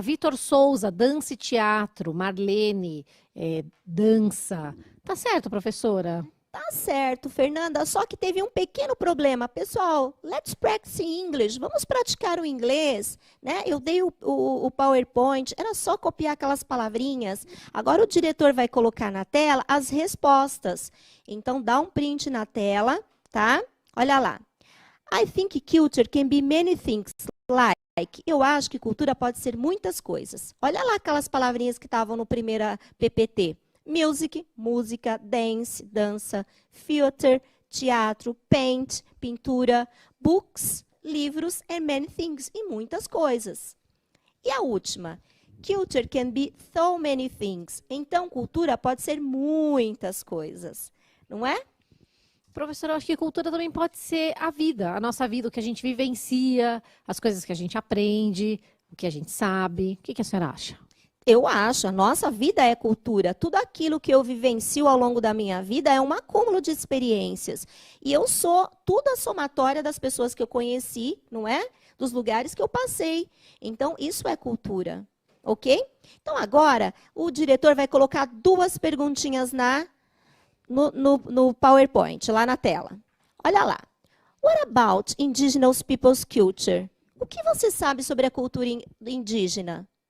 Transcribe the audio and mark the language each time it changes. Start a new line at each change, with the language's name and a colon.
Portuguese: Vitor Souza, dança e teatro. Marlene, dança. Tá certo, professora? Tá certo, Fernanda, só que teve um pequeno problema.
English: Pessoal, let's practice English.
Portuguese: Vamos praticar o inglês, né? Eu dei o PowerPoint, era só copiar aquelas palavrinhas. Agora o diretor vai colocar na tela as respostas. Então, dá um print na tela, tá? Olha lá.
English: I think culture can be many things like.
Portuguese: Eu acho que cultura pode ser muitas coisas. Olha lá aquelas palavrinhas que estavam no primeiro PPT.
English: Music,
Portuguese: música,
English: dance,
Portuguese: dança,
English: theater,
Portuguese: teatro,
English: paint,
Portuguese: pintura,
English: books,
Portuguese: livros
English: and many things,
Portuguese: e muitas coisas. E a última,
English: culture can be so many things.
Portuguese: Então, cultura pode ser muitas coisas, não é? Professora, eu acho que cultura também pode ser a vida, a nossa vida, o que a gente vivencia, as coisas que a gente aprende, o que a gente sabe. O que a senhora acha? Eu acho, a nossa vida é cultura. Tudo aquilo que eu vivencio ao longo da minha vida é um acúmulo de experiências. E eu sou tudo a somatória das pessoas que eu conheci, não é? Dos lugares que eu passei. Então, isso é cultura. Ok? Então, agora, o diretor vai colocar 2 perguntinhas no PowerPoint, lá na tela. Olha lá.
English: What about indigenous people's culture?
Portuguese: O que você sabe sobre a cultura indígena?